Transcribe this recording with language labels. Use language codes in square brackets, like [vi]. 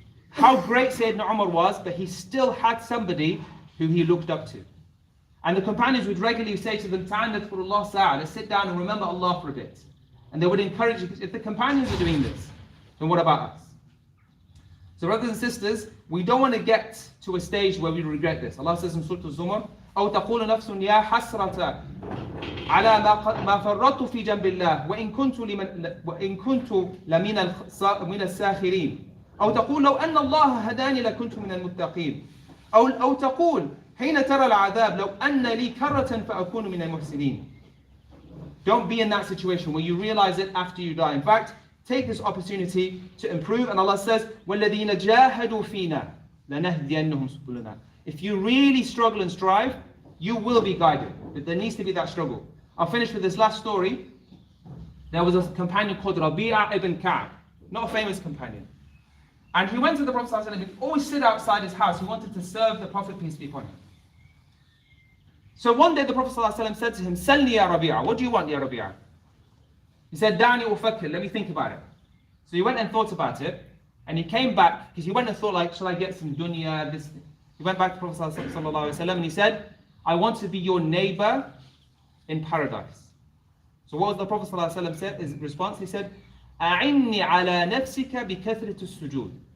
[en] How great Sayyidina Umar was, but he still had somebody who he looked up to. And the companions would regularly say to them, [ar] "Ta'annat for Allah sa'a, [en] let's sit down and remember Allah for a bit." And they would encourage you, if the companions are doing this, then what about us? So brothers and sisters, we don't want to get to a stage where we regret this. Allah says in Surah Al-Zumar, [ar] أو تقول نفس يا حسرة على ما فرطت في جنب الله وإن كنت لمن الساخرين أو تقول لو أن الله هداني لكنت من المتقين أو تقول حين ترى العذاب لو أن لي كرة فأكون من المحسنين. [en] Don't be in that situation where you realize it after you die. In fact, take this opportunity to improve. And Allah says, [ar] وَالَّذِينَ جَاهَدُوا فِينَا لَنَهْدِيَنَّهُمْ سُبُلُنَا. [en] If you really struggle and strive, you will be guided. But there needs to be that struggle. I'll finish with this last story. There was a companion called Rabi'a ibn Ka'b, not a famous companion. And he went to the Prophet ﷺ. He always sit outside his house. He wanted to serve the Prophet, peace be upon him. So one day the Prophet ﷺ said to him, [ar] Salni ya Rabi'a, [en] what do you want, ya Rabi'a? He said, [ar] Da'ni ufakkir, [en] let me think about it. So he went and thought about it, and he came back, because he went and thought, like, shall I get some dunya, this? He went back to the Prophet ﷺ and he said, I want to be your neighbor in paradise. So what was the Prophet ﷺ said? His response, he said, [ar] أعني على نفسك بكثرة السجود.